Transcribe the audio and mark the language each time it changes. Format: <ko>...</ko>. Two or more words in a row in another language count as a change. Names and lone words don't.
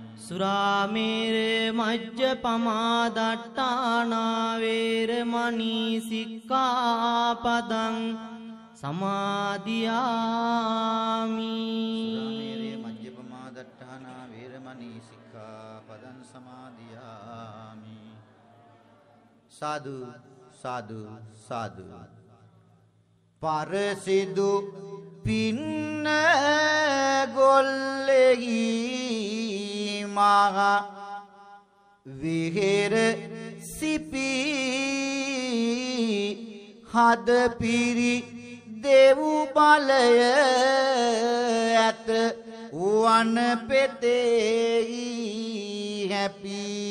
<pi>සුරාමේර මජ්ජපමා දට්ඨානා වේරමණී සික්ඛාපදං සමාදියාමි. සුරාමේරේ මජ්ජපමා දට්ඨානා වේරමණී සික්ඛාපදං සමාදියාමි. සාදු සාදු සාදු.</pi> <si>පරසිදු පින්න ගොල්ලෙහි මහ විහෙර සිපි හද පිරි දෙව් බලය ඇත වන පෙතෙහි හැපි</si>